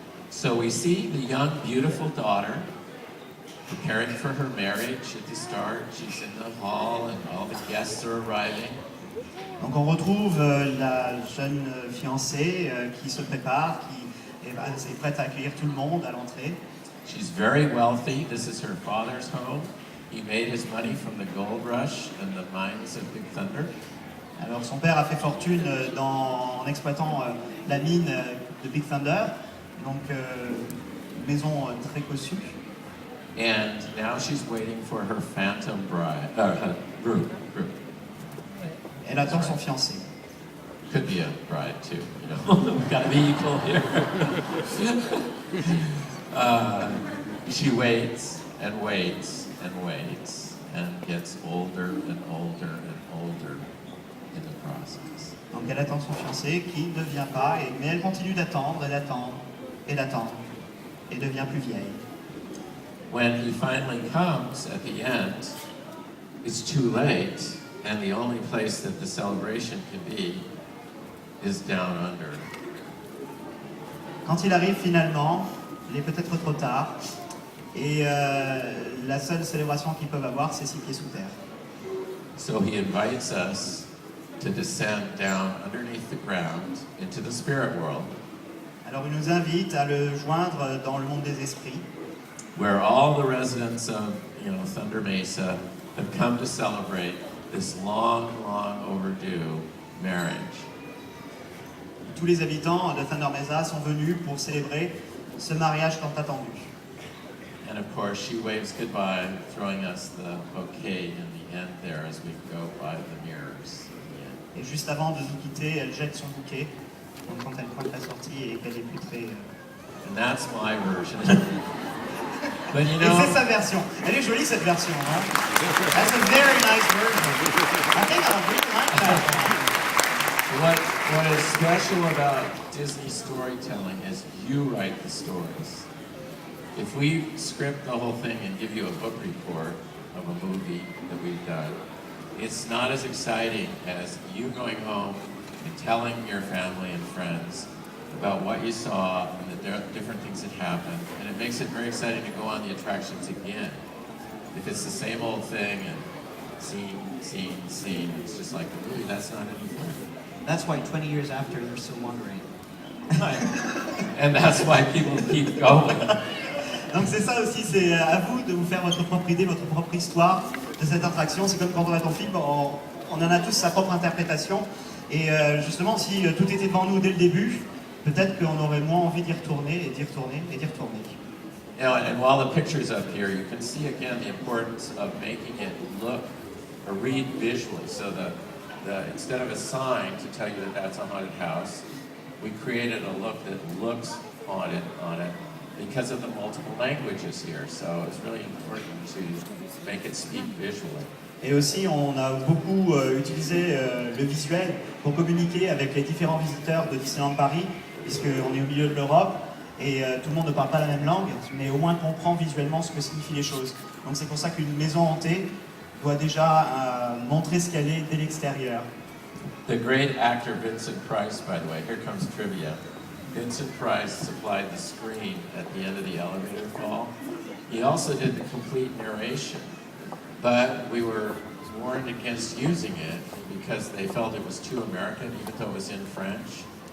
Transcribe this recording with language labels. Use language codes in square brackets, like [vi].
[en] So we see the young, beautiful daughter preparing for her marriage at the start. She's in the hall and all the guests are arriving. [fr] Donc on retrouve la jeune fiancée qui se prépare, qui est prête à accueillir tout le monde à l'entrée. [en] She's very wealthy. This is her father's home. He made his money from the gold rush and the mines of Big Thunder. [fr] Alors son père a fait fortune en exploitant la mine de Big Thunder, donc une maison très cossue. [en] And now she's waiting for her phantom bride, groom. [fr] Elle attend son fiancé. [en] Could be a bride too, you know. We've got to be equal here. She waits and waits and waits and gets older and older and older in the process. [fr] Donc elle attend son fiancé qui ne vient pas, mais elle continue d'attendre et d'attendre et d'attendre et devient plus vieille. [en] When he finally comes at the end, it's too late, and the only place that the celebration can be is down under. [fr] Quand il arrive finalement, il est peut-être trop tard, et la seule célébration qu'ils peuvent avoir, c'est 6 pieds sous terre. [en] So he invites us to descend down underneath the ground into the spirit world, [fr] Alors il nous invite à le joindre dans le monde des esprits, [en] where all the residents of, Thunder Mesa have come to celebrate this long, long overdue marriage. [fr] tous les habitants de Thunder Mesa sont venus pour célébrer ce mariage tant attendu. [en] And of course, she waves goodbye, throwing us the bouquet in the end there as we go by the mirrors. [fr] Et juste avant de nous quitter, elle jette son bouquet, donc quand elle pointe la sortie et qu'elle est plus très... [en] And that's my version. But you [fr] Et [en] know, [fr] c'est sa version. Elle est jolie cette version, hein? [en] That's a very nice version. I think I really like that. what is special about Disney storytelling is you write the stories. If we script the whole thing and give you a book report of a movie that we've done, it's not as exciting as you going home and telling your family and friends about what you saw and the different things that happened. And it makes it very exciting to go on the attractions again. If it's the same old thing and scene, it's just like a movie, that's not any fun. That's why 20 years after, you're still wondering. And that's why people keep going. [fr] Donc c'est ça aussi, c'est à vous de vous faire votre propre idée, votre propre histoire de cette attraction. C'est comme quand on a ton film, on en a tous sa propre interprétation. Et justement, si tout était devant nous dès le début, peut-être qu'on aurait moins envie d'y retourner et d'y retourner et d'y retourner. [en] And while the picture's up here, you can see again the importance of making it look or read visually. So instead of a sign to tell you that that's a haunted house, we created a look that looks haunted on it because of the multiple languages here. So it's really important to make it speak visually. [fr] Et aussi, on a beaucoup utilisé le visuel pour communiquer avec les différents visiteurs de Disneyland Paris, puisqu'on est au milieu de l'Europe et tout le monde ne parle pas la même langue, mais au moins comprend visuellement ce que signifient les choses. Donc c'est pour ça qu'une maison hantée doit déjà montrer ce qu'elle est dès l'extérieur. [en] The great actor Vincent Price, by the way, here comes trivia. Vincent Price supplied the screen at the end of the elevator fall. He also did the complete narration, but we were warned against using it because they felt it was too American, even though it was in French.